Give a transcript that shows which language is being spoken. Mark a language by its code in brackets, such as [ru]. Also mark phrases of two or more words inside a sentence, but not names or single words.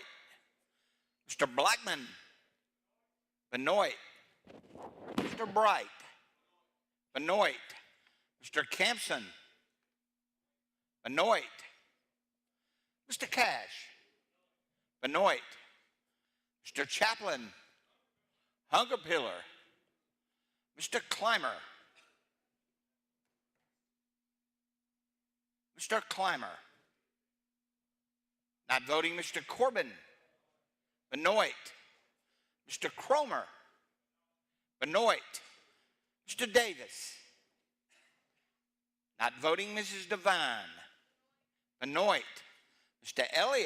[en] Mr. Blackman. Benoit. Mr. Bright. Benoit. Mr. Campson. Benoit. Mr. Cash. Benoit. Mr. Chaplin. Hungerpiller. Mr. Clymer. Mr. Clymer. Not voting, Mr. Corbin. Benoit. Mr. Cromer. Benoit. Mr. Davis. Not voting, Mrs. Devine. Benoit. Mr. Elliott.